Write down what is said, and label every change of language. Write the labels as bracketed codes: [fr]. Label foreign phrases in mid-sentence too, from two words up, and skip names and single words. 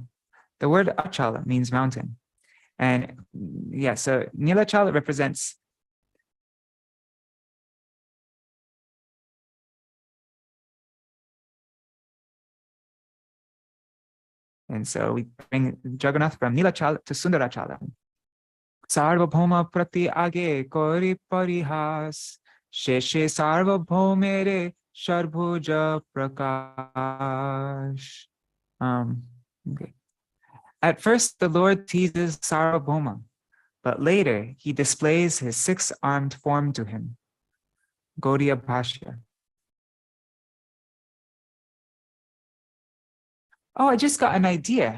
[en] The word Achal means mountain. And yeah, so Nilachal represents and so we bring Jagannath from Nilachal to Sundarachala. [bn] সার্বভৌম প্রতি আগে করি পরিহাস শেষে সার্বভৌমেরে ষড়ভুজ প্রকাশ. [en] Okay. At first, the Lord teases Sarvabhauma, but later he displays his 6-armed form to him. Gaudiya Bhashya. Oh, I just got an idea.